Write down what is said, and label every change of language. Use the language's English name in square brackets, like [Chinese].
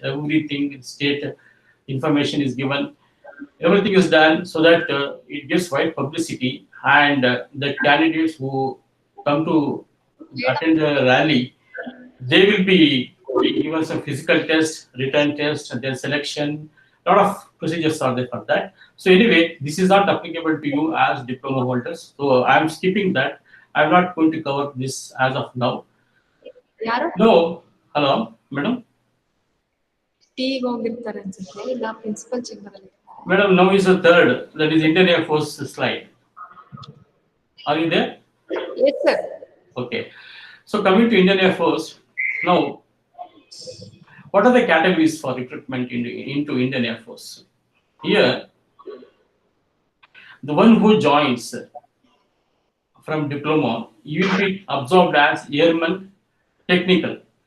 [English] Everything, state information is given. Everything is done so that it gets wide publicity, and the candidates who come to attend the rally, they will be given some physical test, written test, and then selection. A lot of procedures are there for that. So anyway, this is not applicable to you as diploma holders. So I am skipping that. I'm not going to cover this as of now. [Kannada] ಯಾರು [English] No, hello, madam. [Kannada] ಟೀಗೆ ಹೋಗಿರ್ತಾರೆ ಅನ್ಸುತ್ತೆ, ಇಲ್ಲ principal chamber ಅಲ್ಲಿ. [English] Madam, now is the third. That is Indian Air Force slide. Are you there? Yes, sir. Okay. So coming to Indian Air Force, now, what are the categories for recruitment into Indian Air Force? Here, the one who joins from diploma, you will be absorbed as airman technical.